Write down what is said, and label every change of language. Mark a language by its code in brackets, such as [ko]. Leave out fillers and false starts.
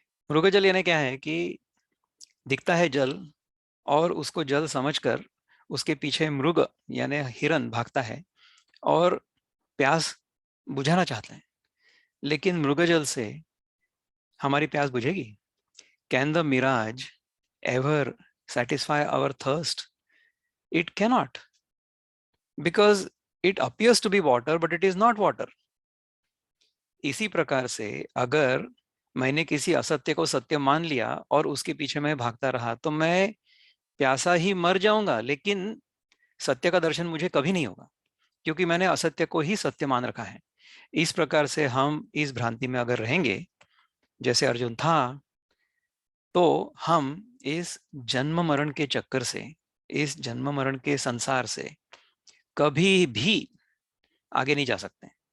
[hi] मृगजल यानी क्या है कि दिखता है जल, और उसको जल समझकर उसके पीछे मृग यानी हिरन भागता है और प्यास बुझाना चाहता है। लेकिन मृगजल से हमारी प्यास बुझेगी? [en] Can the mirage ever satisfy our thirst? It cannot, because it appears to be water but it is not water. [hi] इसी प्रकार से अगर मैंने किसी असत्य को सत्य मान लिया और उसके पीछे मैं भागता रहा तो मैं प्यासा ही मर जाऊंगा, लेकिन सत्य का दर्शन मुझे कभी नहीं होगा, क्योंकि मैंने असत्य को ही सत्य मान रखा है। इस प्रकार से हम इस भ्रांति में अगर रहेंगे जैसे अर्जुन था, तो हम इस जन्म मरण के चक्कर से, इस जन्म मरण के संसार से कभी भी आगे नहीं जा सकते।